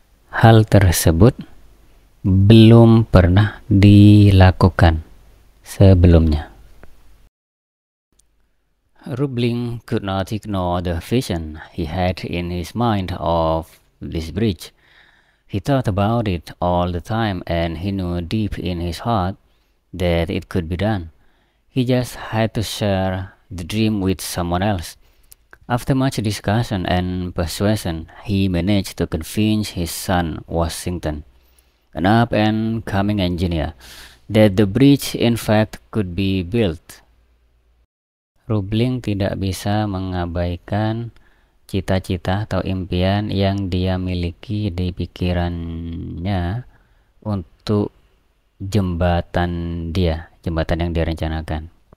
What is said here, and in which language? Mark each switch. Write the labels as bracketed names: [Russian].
[Indonesian] Hal tersebut belum pernah dilakukan sebelumnya. [English] Roebling could not ignore the vision he had in his mind of this bridge. He thought about it all the time, and he knew deep in his heart that it could be done. He just had to share the dream with someone else. After much discussion and persuasion, he managed to convince his son Washington, an up-and-coming engineer, that the bridge in fact could be built. [Indonesian] Roebling tidak bisa mengabaikan cita-cita atau impian yang dia miliki di pikirannya untuk jembatan yang dia rencanakan.